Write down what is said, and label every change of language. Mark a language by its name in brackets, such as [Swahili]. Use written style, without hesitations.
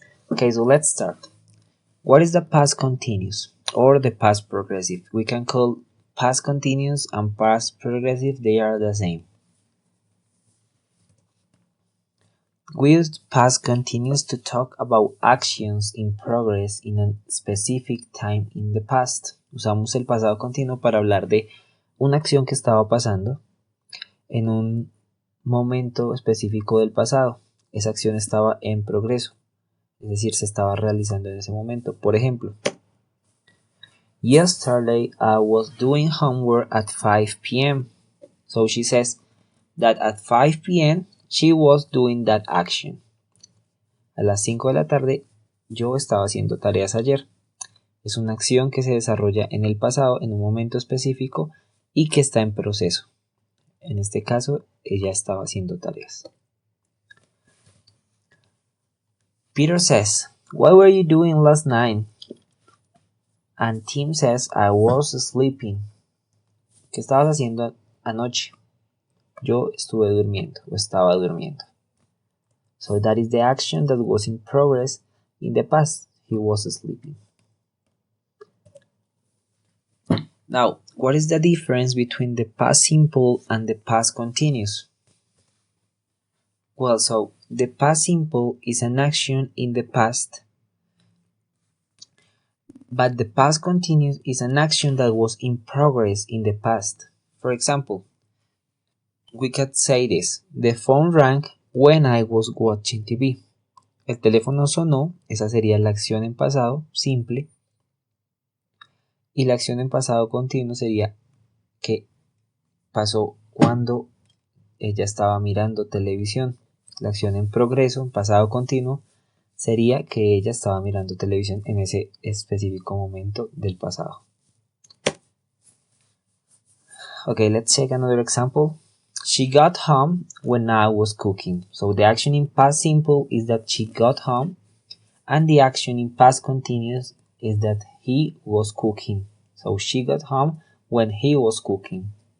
[English] Okay, so let's start. What is the past continuous or the past progressive? We can call past continuous and past progressive, they are the same. We use past continuous to talk about actions in progress in a specific time in the past. [Spanish] Usamos el pasado continuo para hablar de una acción que estaba pasando en un momento específico del pasado. Esa acción estaba en progreso, es decir, se estaba realizando en ese momento. Por ejemplo, [English] yesterday I was doing homework at 5 p.m. So she says that at 5 p.m. she was doing that action. [Spanish] A las 5 de la tarde yo estaba haciendo tareas ayer. Es una acción que se desarrolla en el pasado en un momento específico y que está en proceso. En este caso, ella estaba haciendo tareas. [English] Peter says, "What were you doing last night?" And Tim says, "I was sleeping." [Spanish] ¿Qué estabas haciendo anoche? Yo estuve durmiendo o estaba durmiendo. [English] So that is the action that was in progress in the past. He was sleeping. Now, what is the difference between the past simple and the past continuous? Well, so the past simple is an action in the past, but the past continuous is an action that was in progress in the past. For example, we could say this: the phone rang when I was watching TV. [Spanish] El teléfono sonó, esa sería la acción en pasado simple, y la acción en pasado continuo sería que pasó cuando ella estaba mirando televisión. La acción en progreso, en pasado continuo, sería que ella estaba mirando televisión en ese específico momento del pasado. [English] Okay, let's take another example. She got home when I was cooking. So the action in past simple is that she got home, and the action in past continuous is that he was cooking. So she got home when he was cooking.